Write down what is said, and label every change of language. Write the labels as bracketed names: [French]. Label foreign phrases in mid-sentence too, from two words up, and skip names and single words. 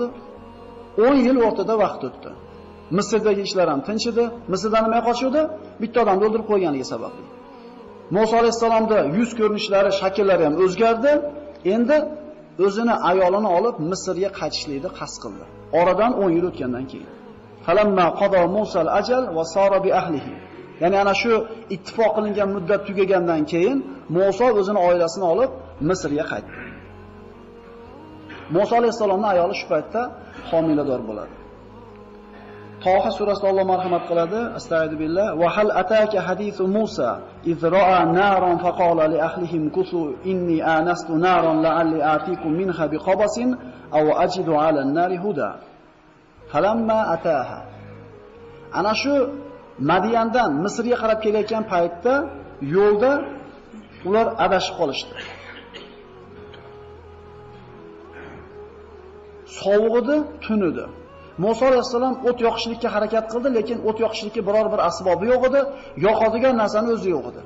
[Uzbek] 10 yil o'rtada vaqt o'tdi. Misrdagi ishlar ham tinch edi. Misrdan nima qochuvdi? Bitta odamni o'ldirib qo'yganiga sababli. Musa alayhisalomning yuz ko'rinishlari, shakllari ham o'zgardi. Endi o'zini ayolini olib Misrga qaytishlikni qasd qildi. Oradan 10 yil o'tgandan keyin. [Arabic] فلما قضى موسى الأجل وسار بأهله. [Uzbek] Ya'ni ana shu ittifoq qilingan muddat tugagandan keyin Musa o'zini oilasini olib Misrga qaytdi. Musa alayhisalomning ayoli shu paytda homilador bo'ladi. Toha surasida Alloh marhamat qiladi. Astagfirullah. [Arabic] وهل أتاك حديث موسى إذ رأى نارا فقال لأهله امكثوا إني آنست نارا لعلي آتيكم منها بقبس أو أجد على النار هدى. فلما أتاها. [Uzbek] Ana shu Madiyandan Misrga qarab kelayotgan paytda yo'lda ular adashib qolishdi. Sovuq edi, tun edi. Musa alayhisalom o't yoqishlikka harakat qildi, lekin o't yoqishlikka biror bir asbobi yo'q edi, yoqadigan narsani o'zi yo'q edi.